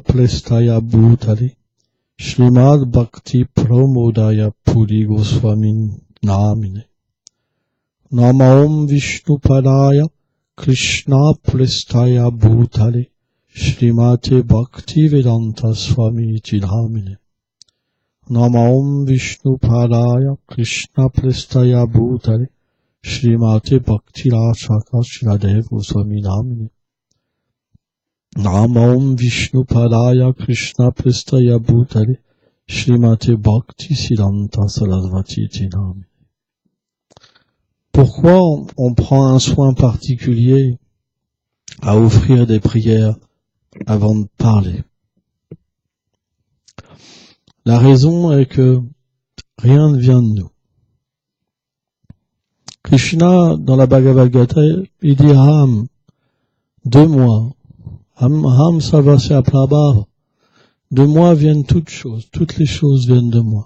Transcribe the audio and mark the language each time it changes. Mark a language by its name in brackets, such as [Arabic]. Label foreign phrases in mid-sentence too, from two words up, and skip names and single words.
[Sanskrit] Prestaya Bhutale Shrimad Bhakti Pramodaya Puri Goswami Namine Namaum Vishnupadaya Krishna Prestaya Bhutale Shrimate Bhakti Vedanta Swami Namine Namaum Vishnupadaya Krishna Prestaya Bhutale Shrimate Bhakti Rachaka Shridev Goswami Namine Namaum Vishnupadaya Krishna Prestaya Bhutale Shrimate Bhakti Siddhanta Sarasvati Namine. [French] Pourquoi on prend un soin particulier à offrir des prières avant de parler? La raison est que rien ne vient de nous. Krishna, dans la Bhagavad Gita, il dit Ham, de moi, [Sanskrit] Ham Sarvasya Prabhava, [French] de moi viennent toutes choses, toutes les choses viennent de moi.